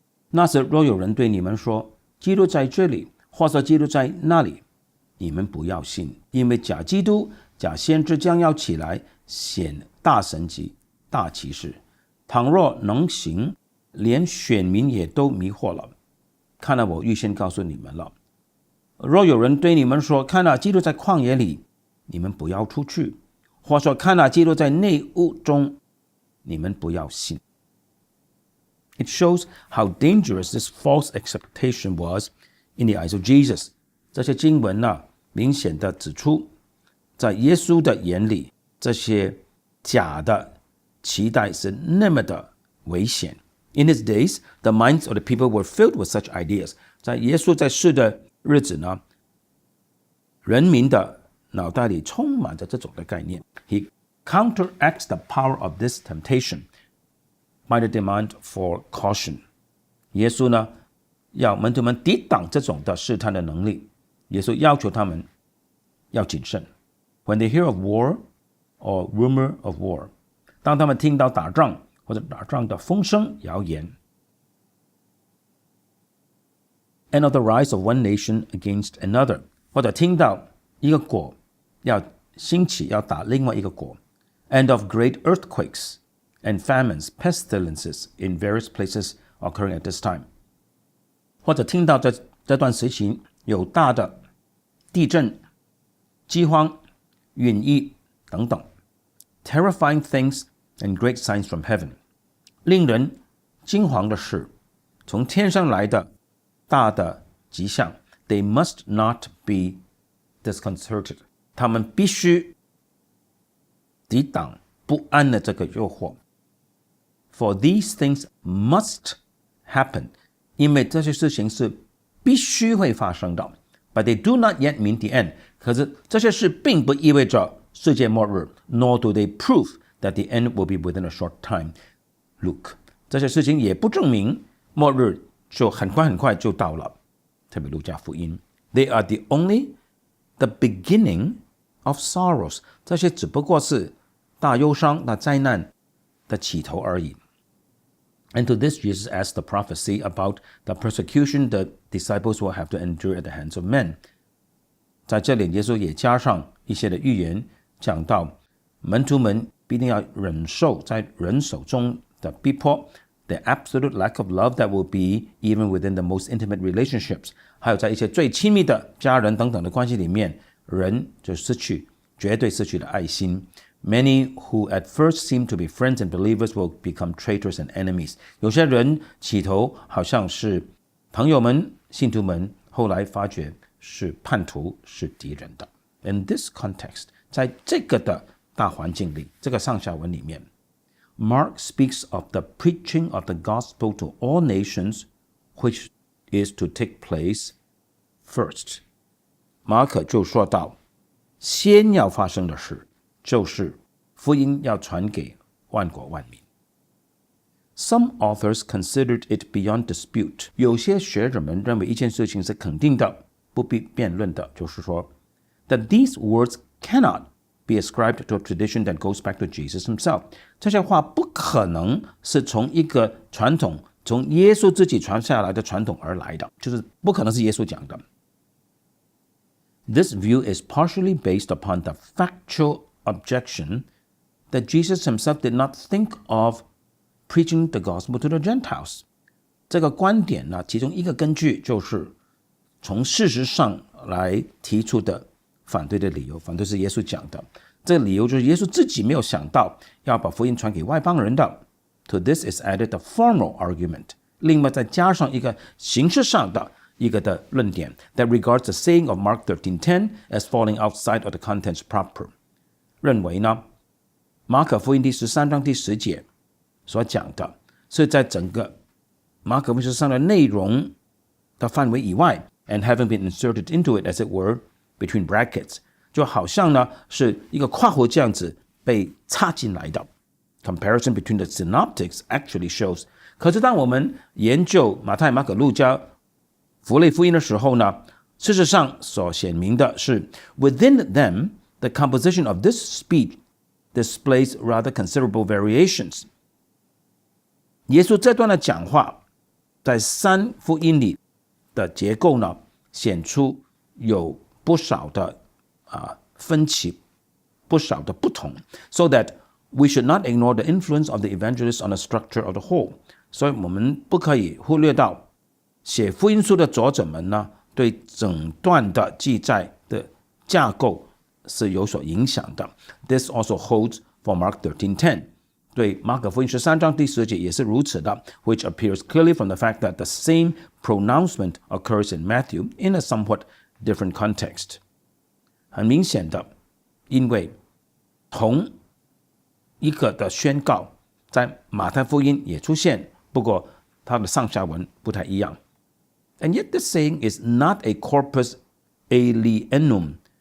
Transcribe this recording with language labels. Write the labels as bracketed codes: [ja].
[zh] 那时若有人对你们说，基督在这里，或说基督在那里，你们不要信，因为假基督假先知将要起来显大神迹大奇事，倘若能行，连选民也都迷惑了。看我预先告诉你们了。若有人对你们说，看基督在旷野里，你们不要出去，或说看基督在内屋中，你们不要信。 [en] It shows how dangerous this false expectation was in the eyes of Jesus. [zh] 这些经文明显的指出，在耶稣的眼里，这些假的期待是那么的危险。 [en] In his days, the minds of the people were filled with such ideas. [zh] 在耶稣在世的日子呢，人民的脑袋里充满着这种的概念。 [en] He counteracts the power of this temptation by the demand for caution. [zh] 耶稣呢，要门徒们抵挡这种的试探的能力。耶稣要求他们要谨慎。 [en] When they hear of war or rumor of war, [zh] 当他们听到打仗或者打仗的风声谣言 [en] and of the rise of one nation against another, [zh] 或者听到一个国要兴起要打另外一个国 [en] and of great earthquakes and famines, pestilences in various places occurring at this time, [zh] 或者听到这段时期有大的地震、饥荒、瘟疫等等 [en] terrifying things and great signs from heaven, [zh] 令人惊惶的事，从天上来的大的迹象 [en] they must not be disconcerted, [zh] 他们必须抵挡不安的这个诱惑。 [en] For these things must happen, [zh] 因为这些事情是必须会发生的。 [en] But they do not yet mean the end. [zh] 可是这些事并不意味着世界末日 [en] nor do they prove that the end will be within a short time. [zh] Luke, 这些事情也不证明末日就很快就到了。特别路加福音 [en] They are the beginning of sorrows. [zh] 这些只不过是大忧伤、大灾难的起头而已。 [en] And to this Jesus adds the prophecy about the persecution the disciples will have to endure at the hands of men. [zh] 在这里耶稣也加上一些的预言，讲到门徒们必定要忍受在人手中的逼迫， [en] the absolute lack of love that will be even within the most intimate relationships, [zh] 还有在一些最亲密的家人等等的关系里面，人就绝对失去了爱心。 [en] Many who at first seem to be friends and believers will become traitors and enemies. [zh] 有些人起头好像是朋友们、信徒们，后来发觉是叛徒、是敌人的。 [en] In this context, [zh] 在这个的大环境里，这个上下文里面 [en] Mark speaks of the preaching of the gospel to all nations, which is to take place first. [zh] 马可就说到，先要发生的事就是福音要传给万国万民。 [en] Some authors considered it beyond dispute. [zh] 有些学者们认为一件事情是肯定的，不必辩论的，就是说 [en] that these words cannot be ascribed to a tradition that goes back to Jesus himself. [zh] 这些话不可能是从一个传统，从耶稣自己传下来的传统而来的，就是不可能是耶稣讲的。 [en] This view is partially based upon the factual objection that Jesus himself did not think of preaching the gospel to the Gentiles. [zh] 这个观点呢，其中一个根据就是从事实上来提出的反对的理由，反对是耶稣讲的。这个理由就是耶稣自己没有想到要把福音传给外邦人的。 [en] To this is added the formal argument. [zh] 另外再加上一个形式上的一个的论点 [en] that regards the saying of Mark 13:10 as falling outside of the contents proper. [zh] 认为呢，马可福音第13章第10节所讲的是在整个马可福音13的内容的范围以外 [en] and having been inserted into it as it were between brackets, [zh] 就好像呢是一个括弧这样子被插进来的。 [en] Comparison between the synoptics actually shows. [zh] 可是当我们研究马太、马可、路加符类福音的时候呢，事实上所显明的是 [en] within them, the composition of this speech displays rather considerable variations. [zh] 耶稣这段的讲话在三福音里的结构呢，显出有不少的分歧，不少的不同 [en] so that we should not ignore the influence of the evangelist on the structure of the whole. [zh] 所以我们不可以忽略到写福音书的作者们呢，对整段的记载的架构是有所影响的。 [en] This also holds for Mark 13:10. [zh] 对马可福音13章第10节也是如此的 [en] which appears clearly from the fact that the same pronouncement occurs in Matthew in a somewhat different context. [zh] 很明显的，因为同一个的宣告在马太福音也出现，不过它的上下文不太一样。 [en] And yet this saying is not a corpus alienum